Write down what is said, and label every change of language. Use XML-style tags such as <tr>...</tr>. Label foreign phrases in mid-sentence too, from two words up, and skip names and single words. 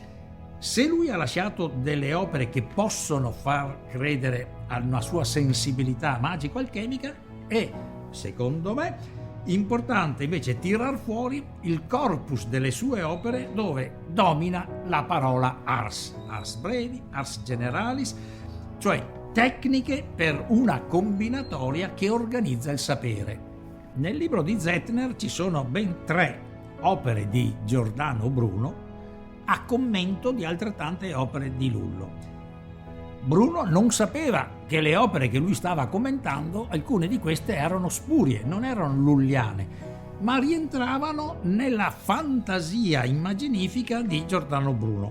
<it>Se lui ha lasciato delle opere che possono far credere a una sua sensibilità magico-alchemica, è, secondo me, importante invece tirar fuori il corpus delle sue opere dove domina la parola</it> <la>ars brevi, ars generalis,</la> <it>cioè tecniche per una combinatoria che organizza il sapere. Nel libro di Zettner ci sono ben 3 opere di Giordano Bruno a commento di altrettante opere di Lullo. Bruno non sapeva che le opere che lui stava commentando, alcune di queste erano spurie, non erano lulliane, ma rientravano nella fantasia immaginifica di Giordano Bruno.</it>